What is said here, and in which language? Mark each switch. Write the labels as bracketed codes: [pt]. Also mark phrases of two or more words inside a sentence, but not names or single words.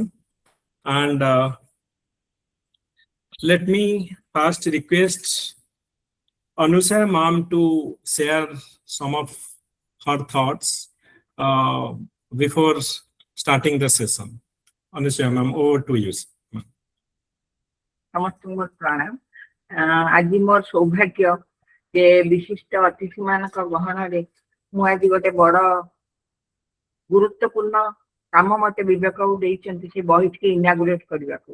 [en] And let me first request Anusha ma'am to share some of her thoughts before starting the session. Anusha ma'am, over to you. [or] ସମସ୍ତଙ୍କୁ ପ୍ରଣାମ। ଆଜି ମୋର ସୌଭାଗ୍ୟ ଯେ ବିଶିଷ୍ଟ ଅତିଥି ମାନଙ୍କ ଗହଣରେ ମୁଁ ଆଜି ଗୋଟେ ବଡ ଗୁରୁତ୍ୱପୂର୍ଣ୍ଣ କାମ ମତେ ବିବେକ ଦେଇଛନ୍ତି ସେ ବହିଟିକି ଇନାଗୁରେଟ କରିବାକୁ।